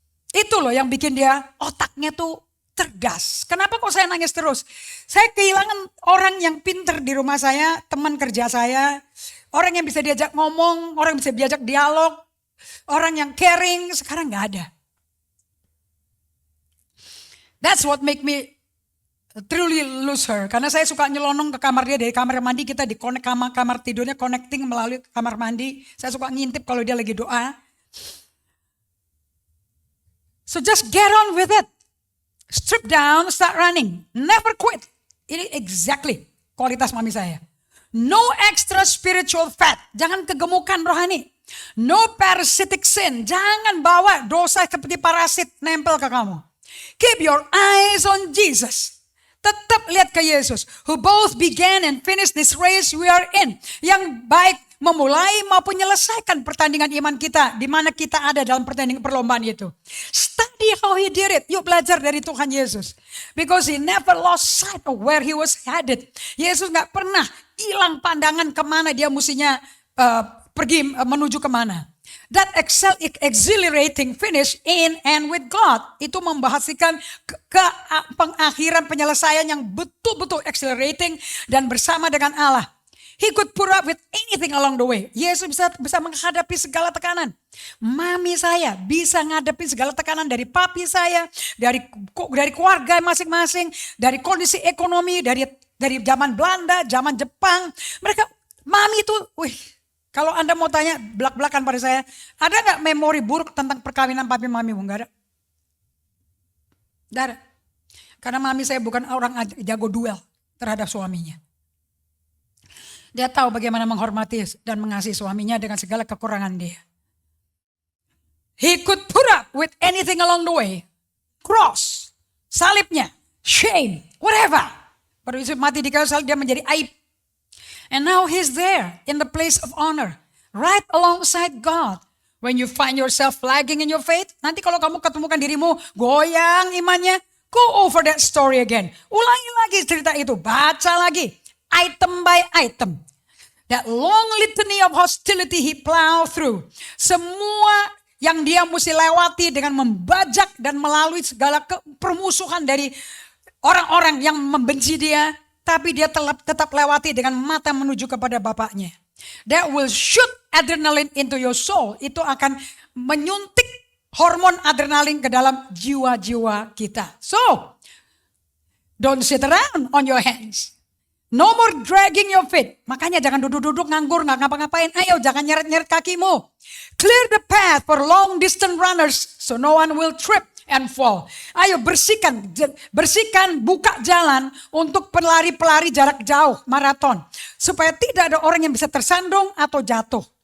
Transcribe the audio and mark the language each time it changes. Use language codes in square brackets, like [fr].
[id] Itu loh yang bikin dia otaknya tuh cerdas. Kenapa kok saya nangis terus? Saya kehilangan orang yang pinter di rumah saya, teman kerja saya. Orang yang bisa diajak ngomong, orang yang bisa diajak dialog, orang yang caring, sekarang gak ada. [en] That's what make me truly lose her. [id] Karena saya suka nyelonong ke kamar dia, dari kamar mandi kita di-connect kamar tidurnya, connecting melalui kamar mandi. Saya suka ngintip kalau dia lagi doa. [en] So just get on with it. Strip down, start running. Never quit. [id] Ini [en] exactly [id] kualitas mami saya. [en] No extra spiritual fat. [id] Jangan kegemukan rohani. [en] No parasitic sin. [id] Jangan bawa dosa seperti parasit nempel ke kamu. [en] Keep your eyes on Jesus. [id] Tetap lihat ke Yesus. [en] Who both began and finished this race we are in. [id] Yang baik memulai maupun menyelesaikan pertandingan iman kita, di mana kita ada dalam pertandingan perlombaan itu. [en] Study how he did it. [id] Yuk belajar dari Tuhan Yesus. [en] Because he never lost sight of where he was headed. [id] Yesus gak pernah hilang pandangan kemana dia mestinya pergi menuju kemana. [en] That exhilarating finish in and with God. [id] Itu membahasikan ke pengakhiran penyelesaian yang betul-betul exhilarating dan bersama dengan Allah. [en] He could put up with anything along the way. [id] Yesus bisa menghadapi segala tekanan. Mami saya bisa menghadapi segala tekanan dari papi saya, dari keluarga masing-masing, dari kondisi ekonomi, dari zaman Belanda, zaman Jepang. Mami itu, kalau Anda mau tanya belak-belakan pada saya, ada gak memori buruk tentang perkawinan papi mamimu? Gak ada. Gak ada. Karena mami saya bukan orang jago duel terhadap suaminya. Dia tahu bagaimana menghormati dan mengasihi suaminya dengan segala kekurangan dia. [en] He could put up with anything along the way. Cross, [id] salibnya, [en] shame, whatever. [id] Pada Yesus mati di kayu salib dia menjadi aib. [en] And now he's there in the place of honor. Right alongside God. When you find yourself lagging in your faith. [id] Nanti kalau kamu ketemukan dirimu goyang imannya. [en] Go over that story again. [id] Ulangi lagi cerita itu. Baca lagi. [en] Item by item. That long litany of hostility he plowed through. [id] Semua yang dia mesti lewati dengan membajak dan melalui segala permusuhan dari orang-orang yang membenci dia. Tapi dia tetap lewati dengan mata menuju kepada Bapaknya. [en] That will shoot adrenaline into your soul. [id] Itu akan menyuntik hormon adrenalin ke dalam jiwa-jiwa kita. [en] So, don't sit around on your hands. No more dragging your feet. [id] Makanya jangan duduk-duduk nganggur, gak ngapa-ngapain. Ayo jangan nyeret-nyeret kakimu. [en] Clear the path for long distance runners so no one will trip and fall. [id] Ayo bersihkan, buka jalan untuk pelari-pelari jarak jauh, maraton. Supaya tidak ada orang yang bisa tersandung atau jatuh.